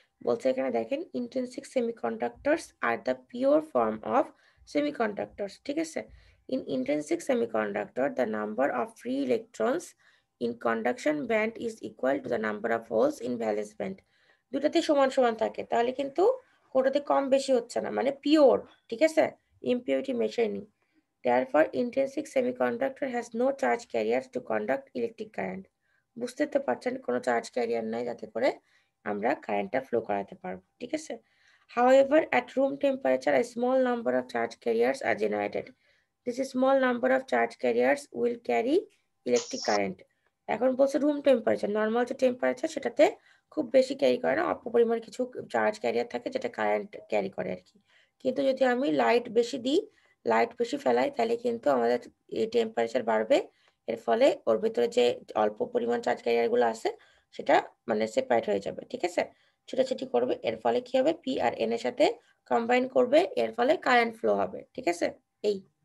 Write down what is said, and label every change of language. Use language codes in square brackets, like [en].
[bn] বলছে এখানে দেখেন [en] intrinsic semiconductors are the pure form of semiconductors, [bn] ঠিক আছে। [en] in intrinsic semiconductor the number of free electrons in conduction band is equal to the number of holes in valence band, [bn] দুটাতে সমান সমান থাকে, তাহলে কিন্তু কোনোটাতে কম বেশি হচ্ছে না, মানে পিওর, ঠিক আছে, ইমপিউরিটি মেশায়নি। [en] Therefore, intrinsic semiconductor has no charge carriers to conduct electric current. [bn] বুঝতে তো পারছেন কোনো চার্জ ক্যারিয়ার নাই যাতে করে আমরা কারেন্টটা ফ্লো করাতে পারবো, ঠিক আছে। [en] However, at room temperature, a small number of charge carriers are generated. This small number of charge carriers will carry electric current. [bn] এখন বলছে রুম টেম্পারেচার, নর্মাল যে টেম্পারেচার সেটাতে খুব বেশি ক্যারি করে না, অল্প পরিমাণ কিছু চার্জ ক্যারিয়ার থাকে যেটা কারেন্ট ক্যারি করে আর কি। কিন্তু যদি আমি লাইট বেশি দিই, লাইট বেশি ফেলাই, তাহলে কিন্তু আমাদের এই টেম্পারেচার বাড়বে, এর ফলে ওর ভিতরে যে অল্প পরিমাণ চার্জ ক্যারিয়ার গুলো আছে সেটা মানে সেপারেট হয়ে যাবে, ঠিক আছে, ছোটাছুটি করবে, এর ফলে কি হবে, পি আর এন এর সাথে কম্বাইন করবে, এর ফলে কারেন্ট ফ্লো হবে, ঠিক আছে, এই।